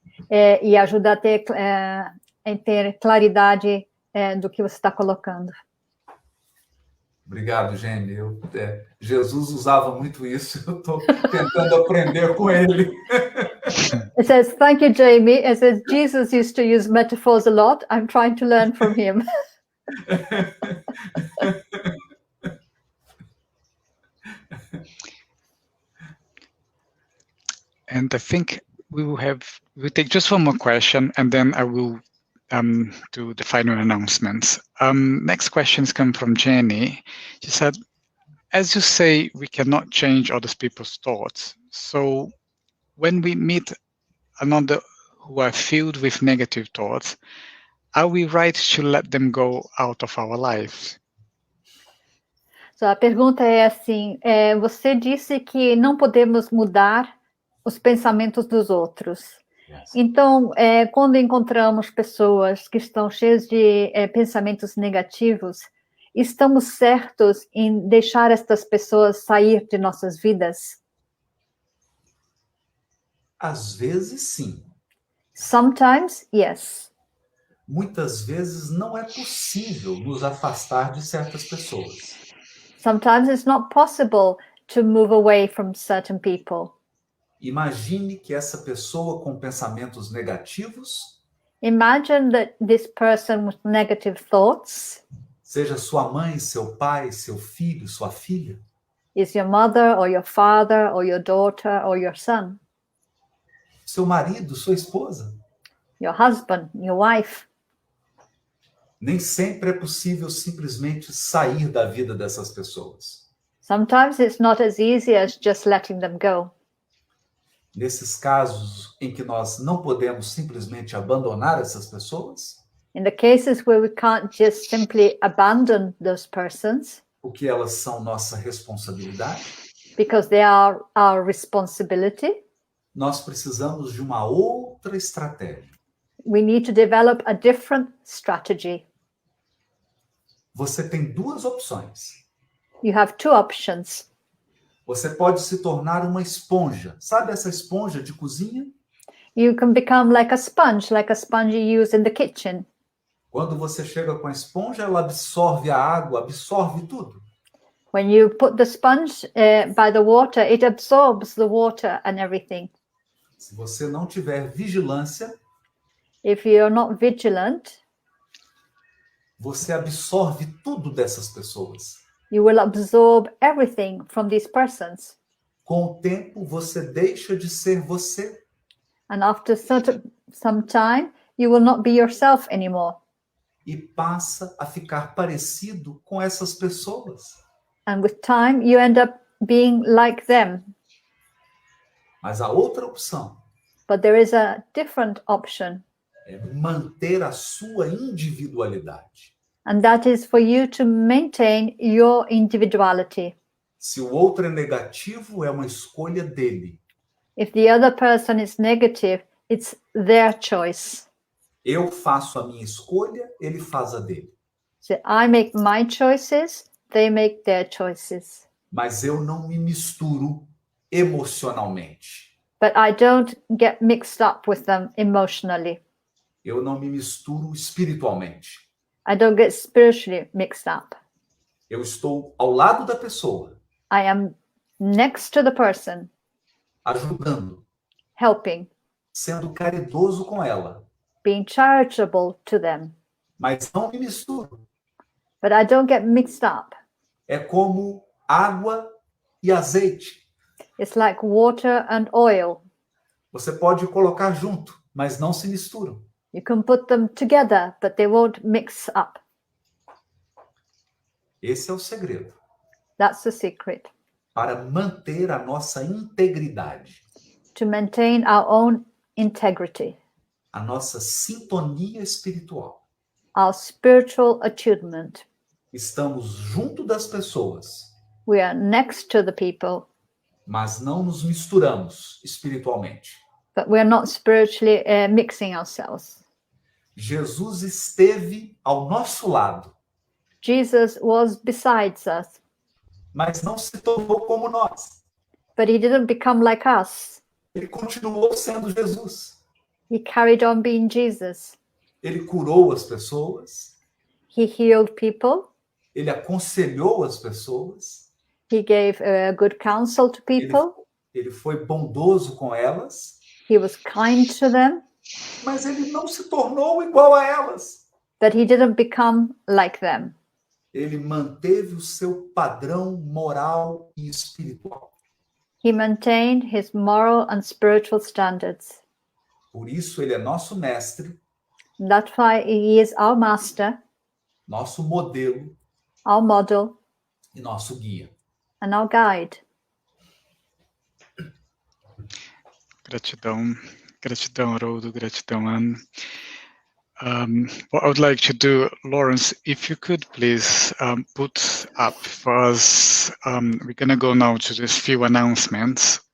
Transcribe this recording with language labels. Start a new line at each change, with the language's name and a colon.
Portuguese: E ajuda a ter claridade do que você está colocando. Obrigado, Jenny. Jesus usava muito isso. Eu estou tentando aprender com ele.
English: It says, thank you, Jamie. It says, Jesus used to use metaphors a lot. I'm trying to learn from him. And I think we'll take just one more question, and then I will do the final announcements. Next questions come from Jenny. She said, as you say, we cannot change other people's thoughts. So when we meet another who are filled with negative thoughts, are we right to let them go out of our lives?
Portuguese: So, a pergunta é assim, você disse que não podemos mudar os pensamentos dos outros.
English: Yes.
Portuguese: Então, quando encontramos pessoas que estão cheias de pensamentos negativos, estamos certos em deixar estas pessoas sair de nossas vidas? Às vezes, sim.
English: Sometimes, yes.
Portuguese: Muitas vezes não é possível nos afastar de certas pessoas.
English: Sometimes it's not possible to move away from certain people.
Portuguese: Imagine que essa pessoa com pensamentos negativos
English: Imagine that this person with negative thoughts
Portuguese: seja sua mãe, seu pai, seu filho, sua filha.
English: is your mother or your father or your daughter or your son,
Portuguese: Seu marido, sua esposa.
English: your husband, your wife.
Portuguese: Nem sempre é possível simplesmente sair da vida dessas pessoas.
English: Sometimes it's not as easy as just letting them go.
Portuguese: Nesses casos em que nós não podemos simplesmente abandonar essas pessoas,
English: In the cases where we can't just simply abandon those persons
Portuguese: porque elas são nossa responsabilidade,
English: because they are our responsibility,
Portuguese: nós precisamos de uma outra estratégia.
English: we need to develop a different strategy.
Portuguese: Você tem duas opções.
English: You have two options.
Portuguese: Você pode se tornar uma esponja. Sabe essa esponja de cozinha?
English: You can become like a sponge you use in the kitchen.
Portuguese: Quando você chega com a esponja, ela absorve a água, absorve tudo.
English: When you put the sponge by the water, it absorbs the water and everything.
Portuguese: Se você não tiver vigilância,
English: If you're not vigilant,
Portuguese: você absorve tudo dessas pessoas.
English: you will absorb everything from these persons.
Portuguese: Com o tempo, você deixa de ser você.
English: And after some time, you will not be yourself anymore.
Portuguese: E passa a ficar parecido com essas pessoas.
English: And with time, you end up being like them.
Portuguese: Mas a outra opção
English: But there is a different option.
Portuguese: é manter a sua individualidade.
English: And that is for you to maintain your individuality.
Portuguese: Se o outro é negativo, é uma escolha dele.
English: If the other person is negative, it's their choice.
Portuguese: Eu faço a minha escolha, ele faz a dele.
English: So I make my choices, they make their choices.
Portuguese: Mas eu não me misturo emocionalmente.
English: But I don't get mixed up with them emotionally.
Portuguese: Eu não me misturo espiritualmente.
English: I don't get spiritually mixed up.
Portuguese: Eu estou ao lado da pessoa,
English: I am next to the person,
Portuguese: ajudando,
English: helping,
Portuguese: sendo caridoso com ela,
English: being charitable to them.
Portuguese: mas não me misturo.
English: But I don't get mixed up.
Portuguese: É como água e azeite.
English: It's like water and oil.
Portuguese: Você pode colocar junto, mas não se misturam.
English: You can put them together, but they won't mix up.
Portuguese: Esse é o segredo
English: That's the secret.
Portuguese: para manter a nossa integridade,
English: To maintain our own integrity,
Portuguese: a nossa sintonia espiritual.
English: our spiritual attunement.
Portuguese: Estamos junto das pessoas,
English: We are next to the people,
Portuguese: mas não nos misturamos espiritualmente.
English: but we're not spiritually mixing ourselves.
Portuguese: Jesus esteve ao nosso lado,
English: Jesus was besides us,
Portuguese: mas não se tornou como nós.
English: but he didn't become like us.
Portuguese: Ele continuou sendo Jesus.
English: He carried on being Jesus.
Portuguese: Ele curou as pessoas,
English: He healed people.
Portuguese: ele aconselhou as pessoas,
English: He gave good counsel to people.
Portuguese: ele foi bondoso com elas,
English: He was kind to them,
Portuguese: mas ele não se tornou igual a elas.
English: but he didn't become like them.
Portuguese: Ele manteve o seu padrão moral e espiritual.
English: He maintained his moral and spiritual standards.
Portuguese: Por isso, ele é nosso mestre,
English: And that's why he is our master,
Portuguese: nosso modelo
English: our model,
Portuguese: e nosso guia.
English: and our guide.
Portuguese: Gratidão, gratidão, Haroldo, gratidão, Anne.
English: What I would like to do, Lawrence, if you could please put up for us, we're going to go now to these few announcements.